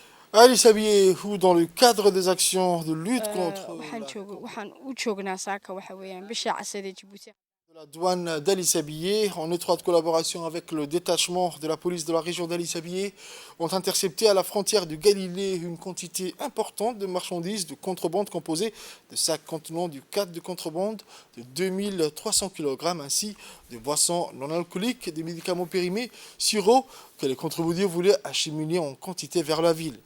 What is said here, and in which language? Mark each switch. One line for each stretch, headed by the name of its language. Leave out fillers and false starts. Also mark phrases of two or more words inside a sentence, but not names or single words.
French: Ali Sabié, ou dans le cadre des actions de lutte contre
Somali: waxaan u joognaa saaka waxa weeyaan bisha casade Djibouti.
French: la douane d'Ali Sabié, en étroite collaboration avec le détachement de la police de la région d'Ali Sabié, ont intercepté à la frontière du Galilée une quantité importante de marchandises de contrebande composées de sacs contenant du 4 de contrebande de 2300 kg, ainsi de boissons non alcooliques, des médicaments périmés, sirop que les contrebandiers voulaient acheminer en quantité vers la ville.